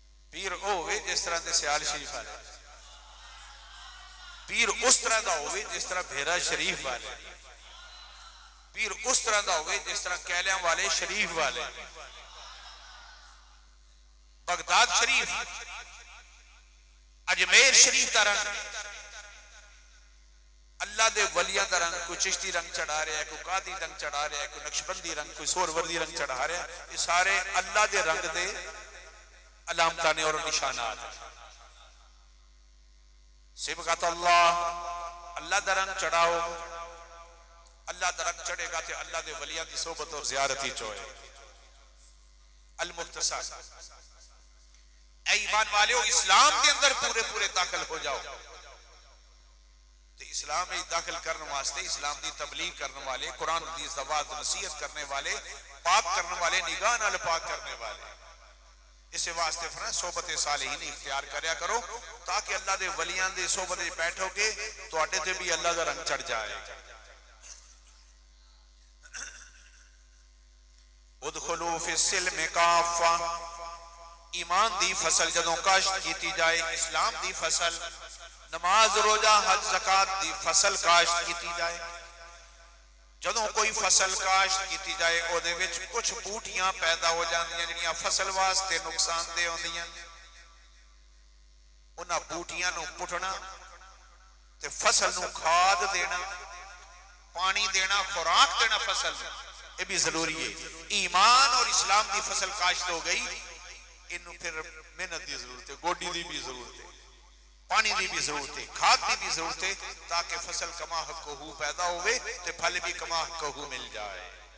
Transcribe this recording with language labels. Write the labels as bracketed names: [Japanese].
[Punjabi] پیر ہوئے جس طرح دے سیال شریف والے، پیر اس طرح دا ہوئے جس طرح بھیرا شریف والے، پیر اس طرح دا ہوئے جس طرح کیلیاں والے شریف والے، بغداد شریف، اجمیر شریف دا رنگ، اللہ دے ولیاں دا رنگ. [Urdu] کوئی چشتی رنگ چڑھا رہا ہے، کوئی قادری رنگ چڑھا رہا ہے، کوئی نقشبندی رنگ، کوئی سہروردی رنگ چڑھا رہا ہے. [Punjabi] یہ سارے اللہ دے رنگ دے علامتانے اور نشانات. صبغت اللہ، اللہ دا رنگ چڑھاؤ. اللہ دا رنگ چڑھے گا تے اللہ دے ولیاں دی صحبت اور زیارتی چوئے. [Urdu] المختصر، اے ایمان والےو، اسلام کے اندر پورے پورے داخل ہو جاؤ. [Punjabi] اسلام میں داخل کرنے واسطے، اسلام دی تبلیغ کرنے والے، قرآن حدیث دا واعظ نصیحت کرنے والے، پاک کرنے والے، نگاہ نال پاک کرنے والے، اسے واسطے فرمایا صحبت صالحین اختیار کریا کرو تاکہ اللہ دے ولیاں دے صحبت وچ بیٹھو گے تواڈے تے بھی اللہ دا رنگ چڑھ جائے. [Arabic] ادخلوا فی السلم کافہ، [Punjabi] ایمان دی فصل جدوں کاشت کیتی جائے، اسلام دی فصل، نماز روزہ حج زکات دی فصل کاشت کیتی جائے. جدوں کوئی فصل کاشت کیتی جائے او دے وچ کچھ بوٹیاں پیدا ہو جاندیاں جڑیاں فصل واسطے نقصان دہ ہوندیاں. انہاں بوٹیاں نو پٹنا تے فصل نو کھاد دینا، پانی دینا، خوراک دینا فصل نو، یہ بھی ضروری ہے. ایمان اور اسلام دی فصل کاشت ہو گئی، انہوں پھر محنت دی ضرورت ہے، گوڈی دی بھی ضرورت ہے، پانی دی بھی ضرورت ہے، کھاد دی بھی ضرورت ہے، تاکہ فصل کما حقہ پیدا ہوئے تے پھل بھی کما حقہ مل جائے.